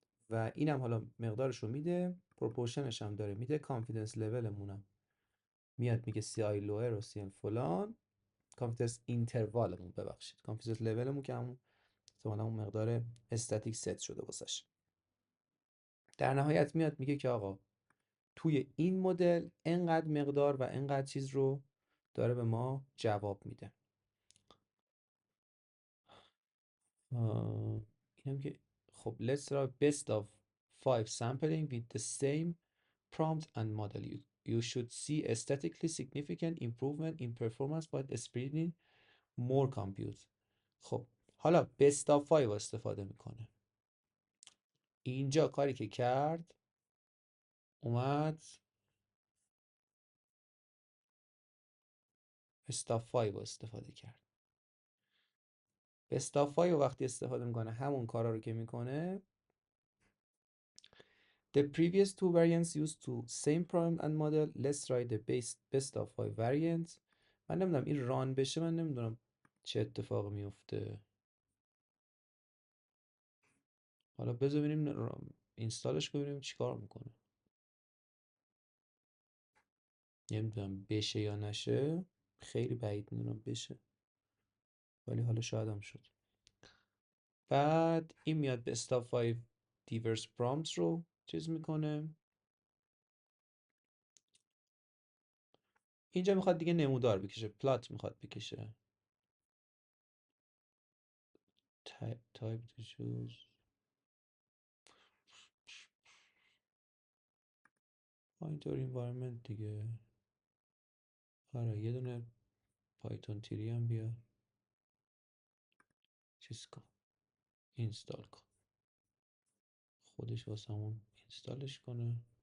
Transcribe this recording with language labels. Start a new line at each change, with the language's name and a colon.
Persian: و اینم حالا مقدارش رو میده، پروپورشنش هم داره میده، confidence level مونم میاد میگه CI lower و CN فلان، confidence interval مون ببخشید confidence level مون که همون احتمالاً اون مقدار استاتیک ست شده واسش. در نهایت میاد میگه که آقا توی این مدل انقدر مقدار و انقدر چیز رو داره به ما جواب میده. اینم که خب
English: let's try best of 5 sampling with the same prompt and model. You should see a statistically significant improvement in performance by spreading more compute.
Persian: خب حالا best of 5 استفاده میکنه. اینجا کاری که کرد اومد best of 5 استفاده کرد. best of 5 وقتی استفاده میکنه همون کارا رو که میکنه.
English: The previous two variants used to same prompt and model. Let's try the best of 5 variants.
Persian: من نمیدونم این ران بشه، من نمیدونم چه اتفاق میفته. حالا بذار ببینیم اینستالش کنیم ببینیم چیکار میکنه. نمیدونم بشه یا نشه، خیلی بعید میدونم بشه، ولی حالا شاید هم شد. بعد این میاد
English: best of 5 diverse prompts
Persian: رو چیز میکنه. اینجا میخواد دیگه نمودار بکشه، پلات میخواد بکشه.
English: type to choose اینطور environment دیگه.
Persian: آره یه دونه پایتون تیری هم بیا چیز کن، اینستال کن، خودش واسمون اینستالش کنه.